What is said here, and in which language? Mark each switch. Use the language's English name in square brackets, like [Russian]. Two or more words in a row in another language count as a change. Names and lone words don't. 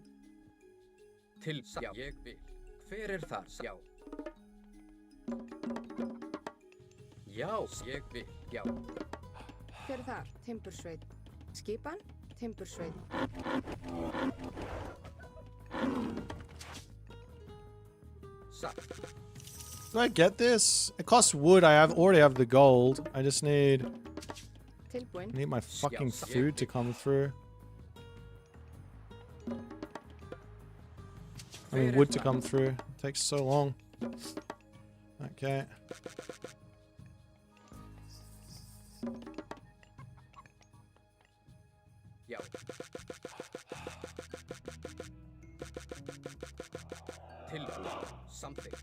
[Icelandic] Til já, ég vil. Hver þar? Já. Já, ég vil. Já. Hver þar? Timbursveit. Skipan. Timbursveit. Satt. [English] Do I get this? It costs wood. Already have the gold. I just need [Icelandic] Tilbúin. [English] my fucking food to come through. I mean, [Icelandic] Hver [English] wood [Icelandic] er [English] to [Icelandic] það? [English] come through. Takes so long. Okay. [Icelandic] Já. Tilbúið. Samþykkt.